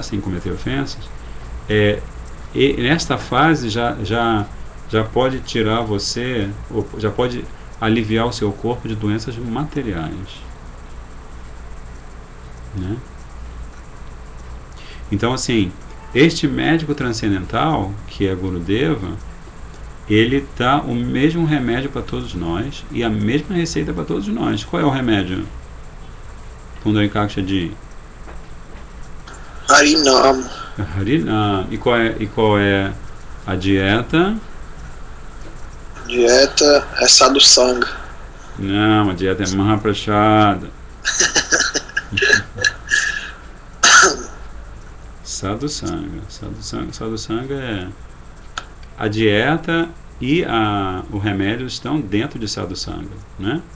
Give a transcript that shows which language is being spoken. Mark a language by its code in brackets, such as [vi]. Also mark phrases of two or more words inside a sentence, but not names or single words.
[pt] e nesta fase já pode tirar você, já pode aliviar o seu corpo de doenças materiais, né? Então, assim, este médico transcendental, que é Gurudeva, ele dá o mesmo remédio para todos nós e a mesma receita para todos nós. Qual é o remédio? Pundarikakshaji? Harinam. Harinam. E qual é a dieta? Dieta é sadhusanga. Não, a dieta é Mahaprasada. Sadhusanga é a dieta e o remédio estão dentro de Sadhusanga, né?